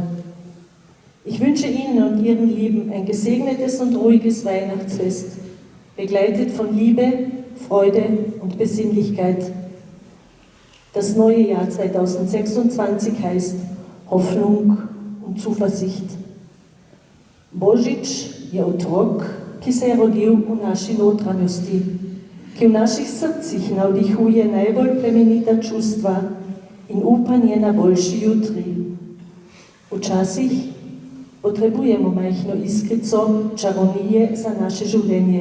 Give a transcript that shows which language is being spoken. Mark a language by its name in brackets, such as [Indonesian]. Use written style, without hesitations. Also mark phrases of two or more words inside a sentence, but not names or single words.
[German] Ich wünsche Ihnen und Ihren Lieben ein gesegnetes und ruhiges Weihnachtsfest, begleitet von Liebe, Freude und Besinnlichkeit. Das neue Jahr 2026 heißt Hoffnung und Zuversicht. [Slovenian] Božič je otrok, ki se je rodil v naši notranjosti, ki v naših srcih navdihuje najbolj plemenita čustva in upanje na boljši jutri. Včasih potrebujemo majhno iskrico čarovnije za naše življenje.